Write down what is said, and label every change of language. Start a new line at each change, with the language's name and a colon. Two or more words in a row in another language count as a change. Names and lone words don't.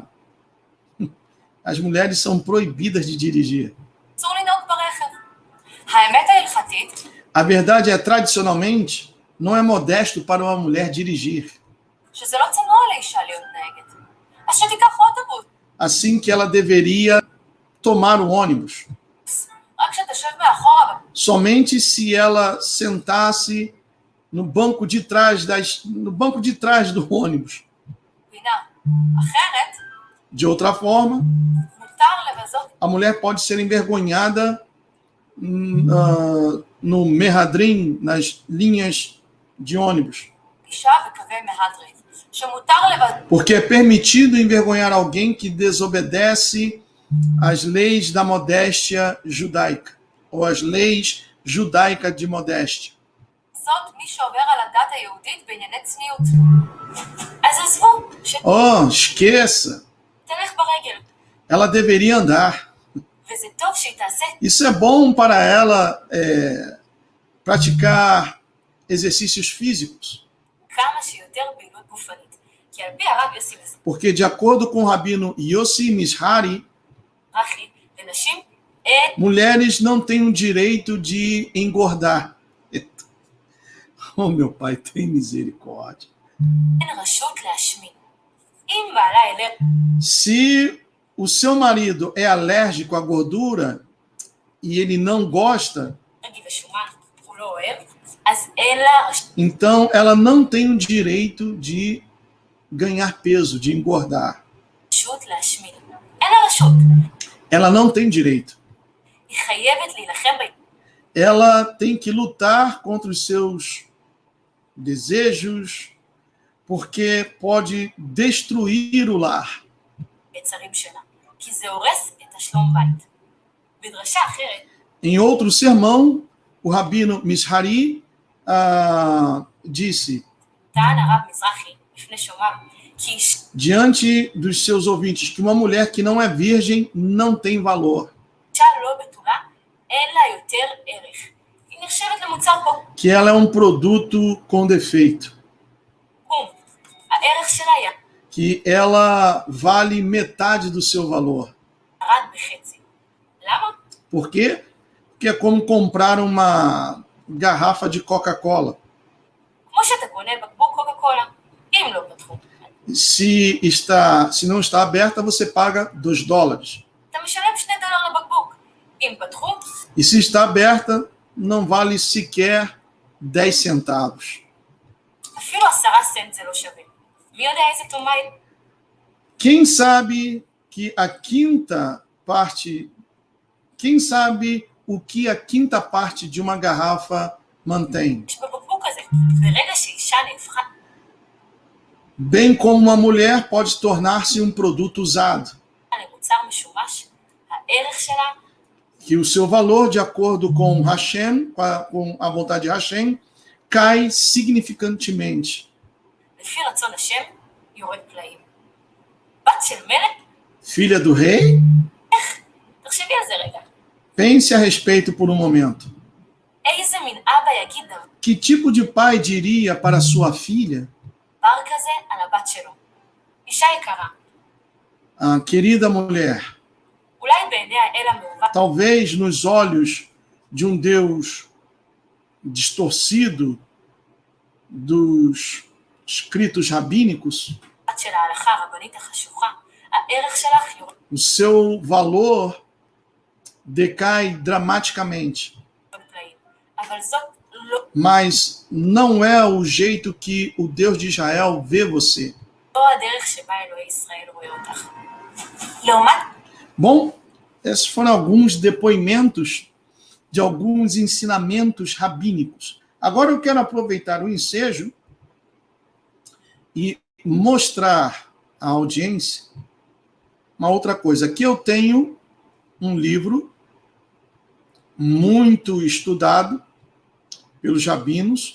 Portuguese: As mulheres são proibidas de dirigir.
Hebrew: אסור לנהוג ברכב. האמת ההלכתית,
Portuguese: A verdade é, tradicionalmente, não é modesto para uma mulher dirigir.
Hebrew: שזה לא צנוע לאישה להיות נהגת. אז שתיקח אוטובוס.
Portuguese: Assim que ela deveria tomar o ônibus.
Hebrew: רק שתשב מאחורה,
Portuguese: Somente se ela sentasse no banco de trás do ônibus.
Hebrew: בפינה. אחרת,
Portuguese: De outra forma,
Hebrew: מותר לבזות
Portuguese: a mulher pode ser envergonhada no Mehadrin, nas linhas de ônibus.
Hebrew: אישה וקווי מהדרין. שמותר לבזות
Portuguese: Porque é permitido envergonhar alguém que desobedece às leis da modéstia judaica, ou as leis judaicas de modéstia.
Hebrew: מי שעובר על הדת היהודית בענייני צניעות. אז עזבו,
Portuguese: Oh, esqueça!
Hebrew: שתלך ברגל.
Portuguese: Ela deveria andar.
Hebrew: וזה טוב שהיא תעשה.
Portuguese: Isso é bom para ela praticar exercícios físicos.
Hebrew: כמה שיותר פעילות גופנית. כי על פי הרב יוסי
Portuguese: Porque, de acordo com o rabino Yossi Mizrahi,
Hebrew: מזרחי, לנשים אין
Portuguese: mulheres não têm o direito de engordar. Oh, meu pai, tem misericórdia.
Hebrew: רשות להשמין. אם בעלה ילך
Portuguese: Se o seu marido é alérgico à gordura e ele não gosta,
Hebrew: רגי ושומן, הוא לא אוהב, אז אין לה
Portuguese: então ela não tem o direito de ganhar peso, de engordar.
Hebrew: רשות להשמין. אין לה רשות.
Portuguese: Ela não tem direito.
Hebrew: היא חייבת להילחם
Portuguese: Ela tem que lutar contra os seus desejos, porque pode destruir o lar.
Hebrew: ביצרים שלה. כי זה הורס את השלום בית. בדרשה אחרת,
Portuguese: Em outro sermão, o rabino Mizrahi disse,
Hebrew: טען הרב מזרחי לפני שומר, כי אישה
Portuguese: diante dos seus ouvintes, que uma mulher que não é virgem não tem valor,
Hebrew: לא בתולה, אין לה יותר ערך. היא נחשבת למוצר
Portuguese: que ela é um produto com defeito,
Hebrew: פגום. הערך שלה
Portuguese: que ela vale metade do seu valor.
Hebrew: ירד בחצי. למה?
Portuguese: Por quê? Porque é como comprar uma garrafa de Coca-Cola.
Hebrew: כמו שאתה קונה בקבוק קוקה קולה, אם לא פתחו.
Portuguese: Se não está aberta, você paga $2.
Hebrew: אתה משלם $2 לבקבוק. אם פתחו,
Portuguese: E se está aberta, não vale sequer 10 centavos.
Hebrew: אפילו 10 סנט זה לא שווה. מי יודע איזה תרומה היא?
Portuguese: Quem sabe que a quinta parte... Quem sabe o que a quinta parte de uma garrafa mantém?
Hebrew: יש בבקבוק הזה. ברגע שאישה נהפכה
Portuguese: Bem como uma mulher pode tornar-se um produto usado,
Hebrew: למוצר משומש, הערך שלה
Portuguese: que o seu valor, de acordo com Hashem, com a vontade de Hashem, cai significantemente.
Hebrew: לפי רצון השם יורד פלאים. בת של מלך,
Portuguese: Filha do rei,
Hebrew: תחשבי על זה רגע.
Portuguese: pense a respeito por um momento.
Hebrew: איזה מין אבא יגיד דבר
Portuguese: Que tipo de pai diria para sua filha,
Hebrew: כזה על הבת שלו? אישה יקרה,
Portuguese: querida mulher,
Hebrew: אולי בעיני האל המעוות
Portuguese: talvez nos olhos de um Deus distorcido dos escritos rabínicos,
Hebrew: של ההלכה הרבנית החשוכה, הערך שלך יורד
Portuguese: o seu valor decai dramaticamente.
Hebrew: פלאים. אבל זאת לא
Portuguese: Mas não é o jeito que o Deus de Israel vê você.
Hebrew: הדרך שבה אלוהי ישראל רואה אותך. לעומת
Portuguese: Bom, Esses foram alguns depoimentos de alguns ensinamentos rabínicos. Agora eu quero aproveitar o ensejo e mostrar à audiência uma outra coisa. Aqui eu tenho um livro muito estudado pelos rabinos.